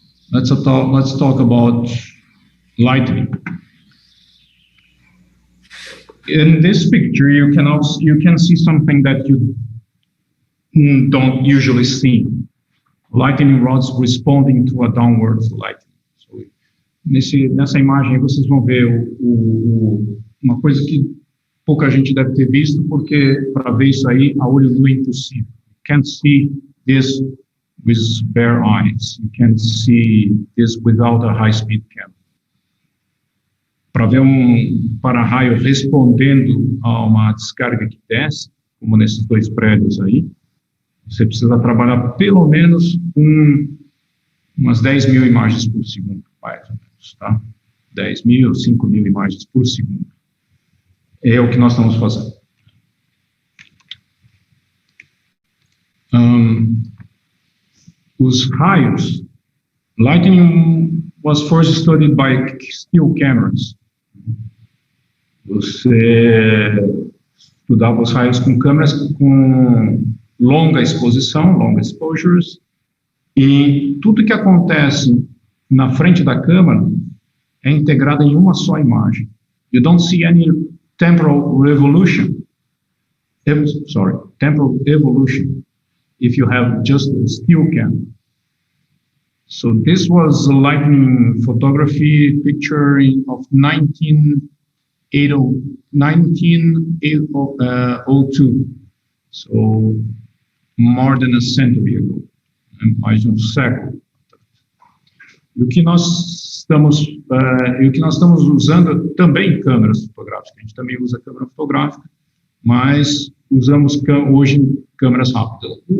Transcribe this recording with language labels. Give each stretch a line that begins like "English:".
English: Let's talk about lighting. In this picture, you can see something that you don't usually see. Lightning rods responding to a downward light.
Portuguese: So, nessa imagem vocês vão ver uma coisa que pouca gente deve ter visto, porque para ver isso aí a olho nu é impossível.
English: You can't see this with bare eyes. You can't see this without a high-speed camera.
Portuguese: Para ver para-raio respondendo a uma descarga que desce, como nesses dois prédios aí, você precisa trabalhar pelo menos umas 10.000 imagens por segundo, mais ou menos, tá? 10.000, 5.000 imagens por segundo. É o que nós estamos fazendo. Os raios,
English: lightning was first studied by still cameras.
Portuguese: Você estudava os raios com câmeras com longa exposição,
English: long exposures,
Portuguese: e tudo que acontece na frente da câmera é integrado em uma só imagem.
English: You don't see any temporal revolution. Temporal evolution if you have just a still camera. So this was a lightning photography picture of 1902. So more than a century ago,
Portuguese: mais de um século. E o que nós estamos usando também câmeras fotográficas. A gente também usa câmera fotográfica, mas usamos hoje câmeras rápidas.